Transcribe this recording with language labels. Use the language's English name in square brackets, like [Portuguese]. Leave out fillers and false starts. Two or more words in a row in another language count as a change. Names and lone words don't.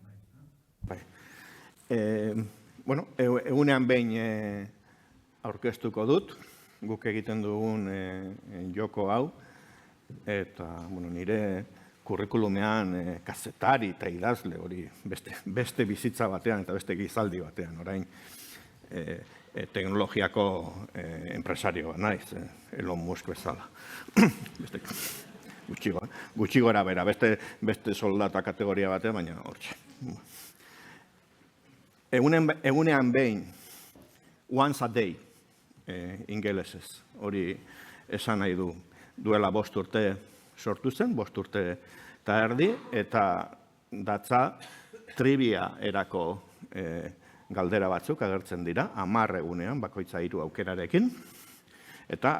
[Basque] Bueno, egunean behin aurkeztuko dut, guk egiten dugun joko hau, eta nire kurrikulumean kazetari eta idazle hori beste bizitza batean eta beste gizaldi batean, orain teknologiako enpresarioa naiz, Elon Musk bezala. Gutxi gora bera, beste soldata kategoria batean, baina hortxe. Egunean behin, [English] once a day, [Basque] ingelesez, hori esan nahi du duela 5 urte sortu zen, 5 urte eta erdi, eta datza trivia erako galdera batzuk agertzen dira, 10 egunean, bakoitza 3 aukerarekin, eta